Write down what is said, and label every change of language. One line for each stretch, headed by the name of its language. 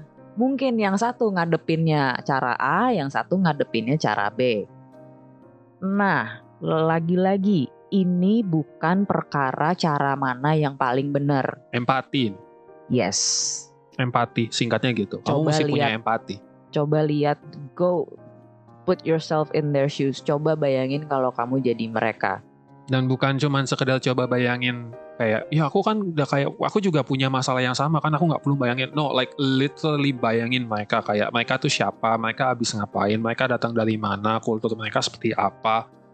Indonesian: Mungkin yang satu ngadepinnya cara A, yang satu ngadepinnya cara B. Nah, lagi-lagi ini bukan perkara cara mana yang paling benar. Empati.
English: Yes.
Indonesian: Empati, singkatnya gitu. Kamu mesti punya empati. Coba lihat,
English: go put yourself in their shoes.
Indonesian: Coba bayangin kalau kamu jadi mereka. Dan bukan cuma sekedar coba bayangin kayak, ya aku kan udah kayak, aku juga punya masalah yang sama kan, aku nggak perlu bayangin.
English: No, like literally
Indonesian: bayangin mereka, kayak mereka tuh siapa, mereka habis ngapain, mereka datang dari mana, kultur mereka seperti apa,